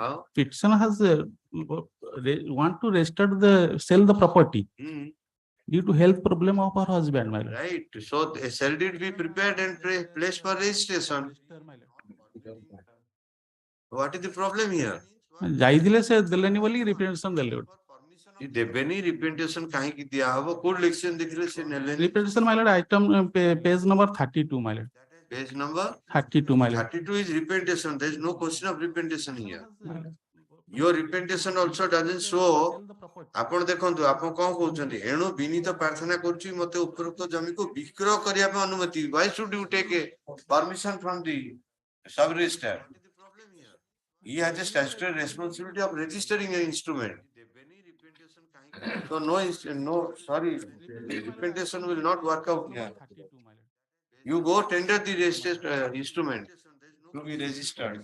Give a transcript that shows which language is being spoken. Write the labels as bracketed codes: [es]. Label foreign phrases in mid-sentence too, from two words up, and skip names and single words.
[en] How? Petitioner has want to register sell the property due to health problem of her husband, my lord. Right. So a sale deed be prepared and placed for registration. What is the problem here? [or] ଯାଇଥିଲେ ସେ ଦେଲେନି ବୋଲି representation ଦେଲେ ଦେବେନି representation କାହିଁକି ଦିଆହବ? କୋଉ election ଦେଖିଲେ ସେ ନେଲେନି? [en] representation, my lord, item page number 32, my lord. Page number 32, my lord. 32 is representation. There is no question of representation here. Your representation also doesn't show. [or] ଆପଣ ଦେଖନ୍ତୁ ଆପଣ କଣ କହୁଛନ୍ତି? ଏଣୁ ବିନୀତ ପ୍ରାର୍ଥନା କରୁଛି ମତେ ଉପରୋକ୍ତ ଜମିକୁ ବିକ୍ରୟ କରିବା ପାଇଁ ଅନୁମତି. [en] Why should you take a permission from the sub-register? He has a statutory responsibility of registering an instrument. So sorry, representation will not work out here. You go tender the registered instrument to be registered.